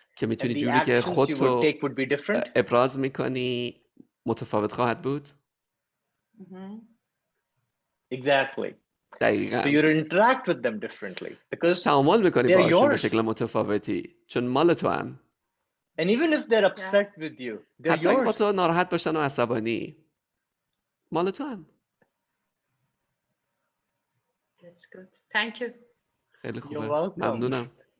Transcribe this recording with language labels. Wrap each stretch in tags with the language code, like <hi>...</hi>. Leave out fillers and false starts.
<fa>که میتونی جوری که خودتو ابراز میکنی متفاوت خواهد بود.</fa> <en>Exactly.</en> <fa>دقیقاً.</fa> <en>So you interact with them differently because</en> <fa>تعامل میکنی باشون به شکل متفاوتی چون مال تو هن.</fa> <en>And even if they're upset with you, they're</en> <fa>حتی اگه با</fa> <en>yours.</en> <fa>تو ناراحت باشن و عصبانی مال تو هن.</fa> <en>That's good. Thank you.</en> <fa>خیلی خوبه.</fa> <en>You're welcome.</en> <fa>ممنونم.</fa>